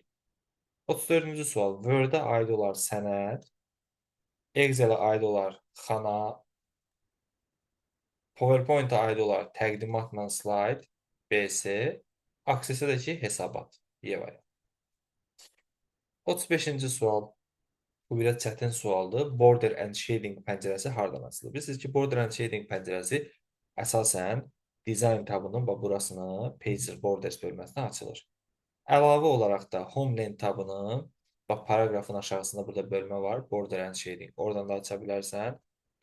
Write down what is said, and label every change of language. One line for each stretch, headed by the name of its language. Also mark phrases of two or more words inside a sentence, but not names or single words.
Azerbaijani: 34-cü sual, Word-ə aid olar sənəd, Excel-ə aid olar xana, PowerPoint-a aid olaraq təqdimatla slayd, BS, Access-ə də ki, hesabat, Y variantı. 35-ci sual. Bu biraz çətin sualdır. Border and Shading pəncərəsi hardan açılır? Bilirsiniz ki, Border and Shading pəncərəsi əsasən
English: Design tabının
Azerbaijani: burasını Pager Borders bölməsinə açılır. Əlavə olaraq da Homeland tabının paragrafın aşağısında burada bölmə var, Border and Shading. Oradan da aça bilərsən.